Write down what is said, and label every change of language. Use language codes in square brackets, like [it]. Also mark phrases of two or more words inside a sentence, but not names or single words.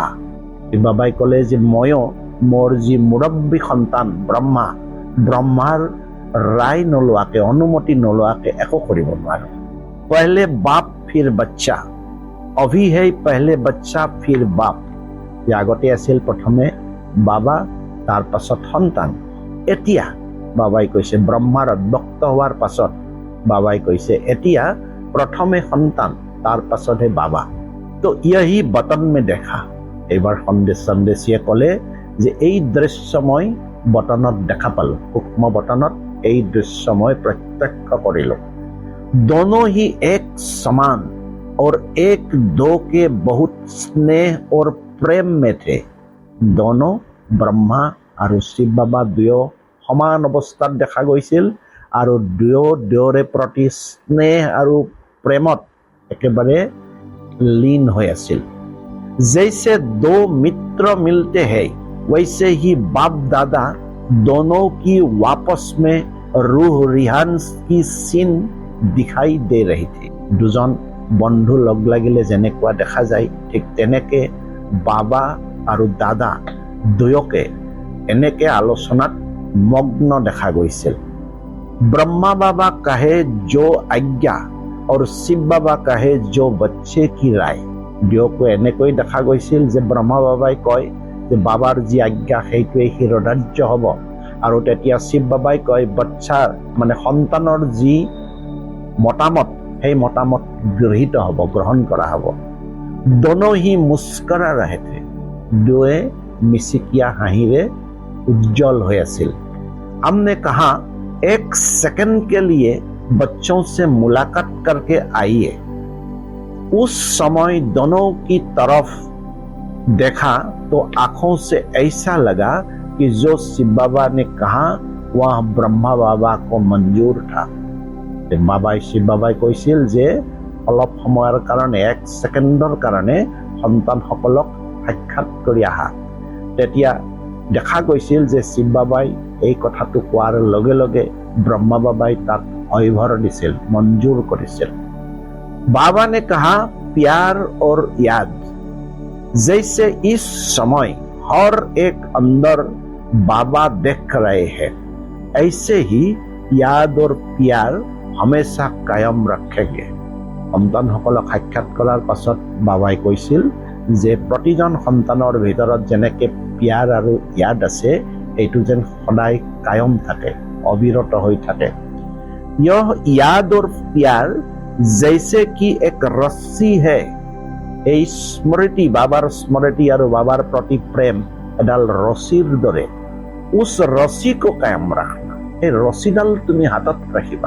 [as] শিৱ বাবাই ক'লে যে ময়ো মোৰ যি মুৰব্বী সন্তান ব্ৰহ্মাৰ राय নোলোৱাকে, অনুমতি নোলোৱাকে একো কৰিব নোৱাৰো। [hi] पहले बाप फिर बच्चा, अभी है पहले बच्चा फिर बाप। [as] আগতে আছিল প্ৰথমে বাবা, তাৰ পাছত সন্তান। এতিয়া বাবাই কৈছে, ব্ৰহ্মাৰ অব্যক্ত হোৱাৰ পাছত বাবাই কৈছে এতিয়া প্ৰথমে সন্তান, তাৰ পাছতহে বাবা। [hi] तो यही वतन मे देखा। [as] এইবাৰ সন্দেশীয়ে ক'লে যে এই দৃশ্য মই বতনত দেখা পালো, সূক্ষ্ম বতনত এই দৃশ্য মই প্ৰত্যক্ষ কৰিলো। [hi] दोनों ही एक समान और एक दो के बहुत स्नेह और प्रेम में थे। [as] दोनों ब्रह्मा আৰু শিৱ বাবা দুয়ো সমান অৱস্থাত দেখা গৈছিল আৰু দুয়ো দুয়োৰে প্ৰতি স্নেহ আৰু প্ৰেমত একেবাৰে লীন হৈ আছিল। [hi] जैसे दो मित्र मिलते हैं, वैसे ही बाप दादा दोनों की वापस में रूह रिहांस की सीन दिखाई दे रही थी। [as] দুজন বন্ধু লগ লাগিলে যেনেকুৱা দেখা যায়, ঠিক তেনেকে বাবা আৰু দাদা দুয়োকে এনেকে আলোচনাত মগ্ন দেখা গৈছিল। [hi] ब्रह्मा बाबा कहे जो आज्ञा और शिव बाबा कहे जो बच्चे की राय। [as] দুয়োকো এনেকৈ দেখা গৈছিল যে ব্ৰহ্মা বাবাই কয় যে বাবাৰ যি আজ্ঞা সেইটোৱেই শিৰোধাৰ্য হ'ব, আৰু তেতিয়া শিৱ বাবাই কয় বাচ্চাৰ মানে সন্তানৰ যি মতামত সেই মতামত গৃহীত হ'ব, গ্ৰহণ কৰা হ'ব। [hi] दोनों ही मुस्कुरा रहे थे। [as] দুয়ে মিচিকিয়া হাঁহিৰে উজ্জ্বল হৈ আছিল। [hi] हमने कहा एक सेकंड के लिए बच्चों से मुलाकात करके आइए। उस समय दोनों की तरफ देखा तो आंखों से ऐसा लगा कि जो शिव बाबा ने कहा वह ब्रह्मा बाबा को मंजूर था। [as] শিৱ বাবাই কৈছিল যে অলপ সময়ৰ কাৰণে, এক ছেকেণ্ডৰ কাৰণে সন্তানসকলক সাক্ষাৎ কৰি আহা। তেতিয়া দেখা গৈছিল যে শিৱ বাবাই এই কথাটো কোৱাৰ লগে লগে ব্ৰহ্মা বাবাই তাক অভ্যৰ দিছিল, মঞ্জুৰ কৰিছিল। [hi] बाबा ने कहा प्यार और याद, जैसे इस समय हर एक अंदर बाबा देख रहे हैं, ऐसे ही याद और प्यार हमेशा कायम रखेंगे। [as] সন্তানসকলক সাক্ষাৎ কৰাৰ পাছত বাবাই কৈছিল যে প্ৰতিজন সন্তানৰ ভিতৰত যেনেকে প্যাৰ আৰু ইয়াদ আছে, এইটো যেন সদায় কায়ম থাকে, অবিৰত হৈ থাকে। [hi] यह याद और प्यार जैसे कि एक रस्सी है। [as] এই স্মৃতি, বাবাৰ স্মৃতি আৰু বাবাৰ প্ৰতি প্ৰেম এডাল ৰছীৰ দৰে। [hi] उस रस्सी को कायम रखना, [as] এই ৰছীডাল তুমি হাতত ৰাখিবা।